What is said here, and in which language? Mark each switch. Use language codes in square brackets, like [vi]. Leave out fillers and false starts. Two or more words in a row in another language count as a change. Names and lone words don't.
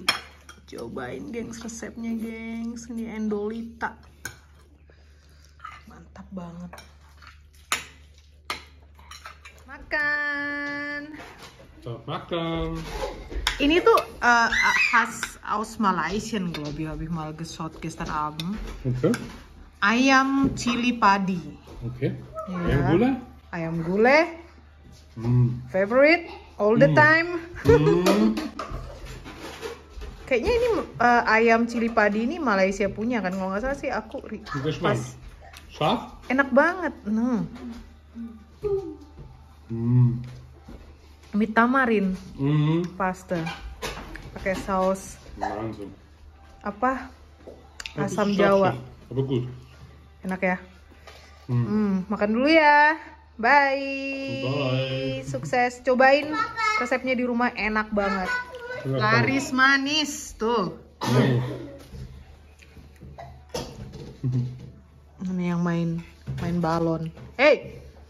[id] Cobain, gengs, resepnya, gengs. Ini endolita. Mantap banget. Makan. Makan. Ini tuh khas [de] aus Malaysia, glaube ich, habe ich mal geschaut gestern Abend. [id] Okay. Ayam cili padi. Okay. Ya. Ayam gulai? Ayam gulai. [en] Favorite all the time. [id] Kayaknya ini ayam cili padi ini Malaysia punya kan, kalau nggak salah sih aku pas. [de] Scharf? [id] Enak banget. [de] Mit tamarin pasta [id] pakai saus [de] Wahnsinn. [id] apa [de] Das ist [id] asam [de] scharf, [id] Jawa. [de] aber gut. [id] Enak ya. Makan dulu ya. Bye. Bye. Sukses. Cobain resepnya di rumah, enak banget. Laris manis tuh. Ini yang main balon. Hey.